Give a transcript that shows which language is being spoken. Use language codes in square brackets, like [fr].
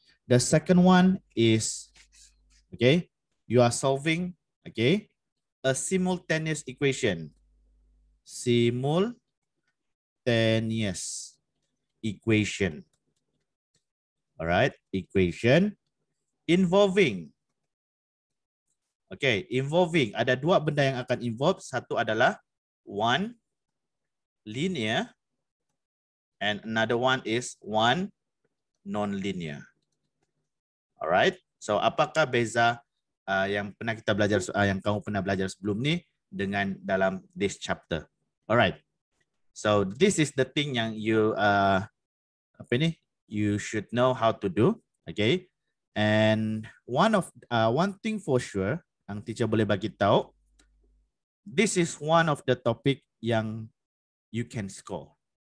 [en] The second one is, okay, you are solving, okay, a simultaneous equation. Simultaneous equation. All right, equation involving. Okay, involving. [ms] Ada 2 benda yang akan involve. Satu adalah [en] one linear and another one is one non-linear. All right. [ms] So apakah beza yang pernah kita belajar yang kamu pernah belajar sebelum ni dengan dalam [en] this chapter? All right. So this is the thing [ms] yang [en] you you should know how to do, okay? And one thing for sure [ms] yang teacher boleh bagi tahu, [en] this is one of the topic [ms] yang [en] you can score.